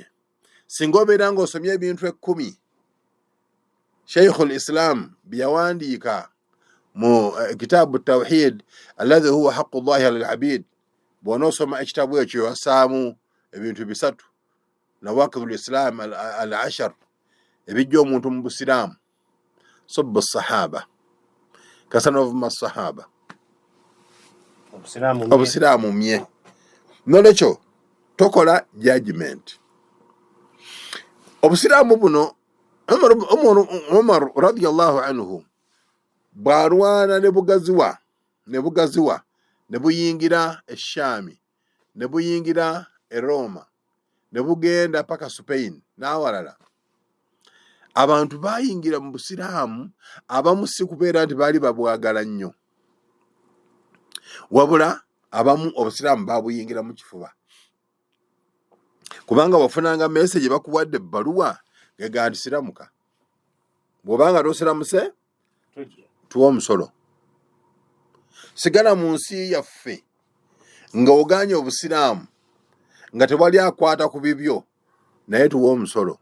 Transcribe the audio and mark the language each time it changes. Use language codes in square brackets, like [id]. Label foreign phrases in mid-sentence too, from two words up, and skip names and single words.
[lg] singa obeera ng'osomye ebintu 10 Sheikhul Islam byawandiika mu kitaabu [ar] التوحيد الذي هو حق الله على العبيد, [lg] bw'onoosoma ekitabu ekyo wasaamu ebintu 3 [ar] نواقض الإسلام العشرة [lg] ebijja omuntu mu busiraamu. [ar] سب الصحابة, [lg] kasana ovuma sahaba, obusiraamu mye. nolwekyo tokola judgment. obusiraamu buno Umar [ar] رضي الله عنه [lg] bw'alwana ne bugaziwa ne buyingira eshami ne buyingira Roma ne bugenda paka Spain n'awalala, abantu bayingira mu busiraamu abamu si kubeera nti baali babwagala nnyo, wabula abamu obusiraamu babuyingira mu kifuba kubanga bafunanga message bakuwadde ebbaluwa gega nti siramuka bw'obanga tosiramuse tuwa omusolo sigala mu nsi yaffe nga oganye obusiraamu nga tewali akwata ku bibyo naye tuwa omusolo